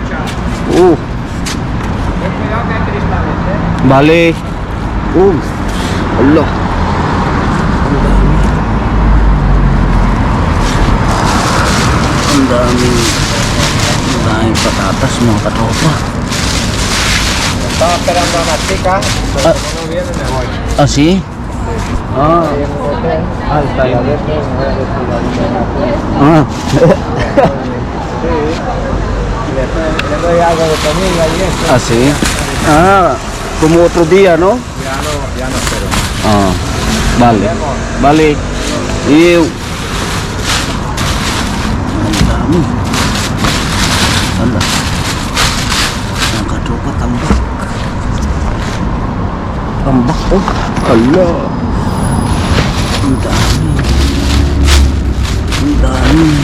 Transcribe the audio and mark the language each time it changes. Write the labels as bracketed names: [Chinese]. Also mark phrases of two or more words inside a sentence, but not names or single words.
[Spanish] Vale. Allah. [Filipino] Ang daming patatas mga katropa. [Spanish] Estaba esperando a la chica, pero como no viene me voy. ¿Ah, sí? Ah. Está ahí. Ah. Sí. Le doy algo de comida y eso. ¿Ah, sí? Ah, como otro día, ¿no? Ya no espero. Ah, vale. Vale. Y Allah. [Filipino] Ang katropa tambak. Tambak oh. Allah. Ang dami. Ang dami.